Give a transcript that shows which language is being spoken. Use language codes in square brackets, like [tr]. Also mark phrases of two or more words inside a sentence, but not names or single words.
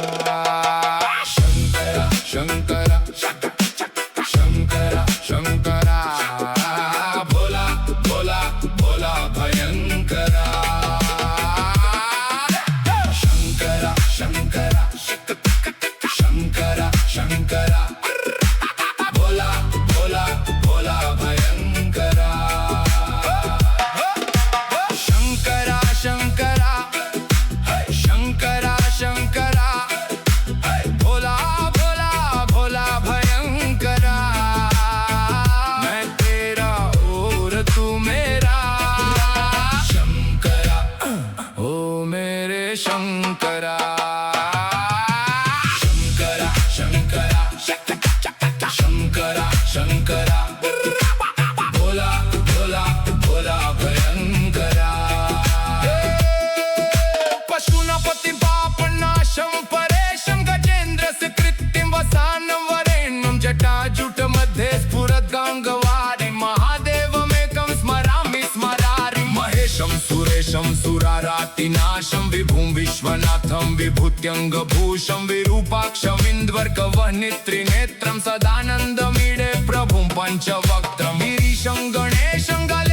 [hi] शङ्कर शङ्कर शङ्कर शङ्कर भोला भोला भोला भयङ्करा शङ्कर शङ्कर शङ्कर शङ्कर भोला भोला भोला भयङ्करा शङ्करा शङ्करा शङ्करा शङ्करा भोला भोला भोला भयङ्करा मैं तेरा और तू मेरा शङ्करा ओ मेरे शङ्करा शङ्करा शङ्करा शङ्करा शङ्करा भोला भोला भोला भयङ्करा [sa] पशूनापतिं पापनाशं परेशं गजेन्द्रस्य कृत्तिं वसानं वरेण्यं जटाजुटमध्ये स्फुरद्गाङ्गवारि महादेवमेकं स्मरामि स्मरारि महेशं सुरेशं सुरारातिनाशं विभुं विश्वनाथं विभूत्यङ्गभूषं विरूपाक्षमिन्द्वर्कवह्नित्रिनेत्रं सदानन्दमीडे प्रभुं पञ्चवक्त्रं गिरीशं गणेशं गले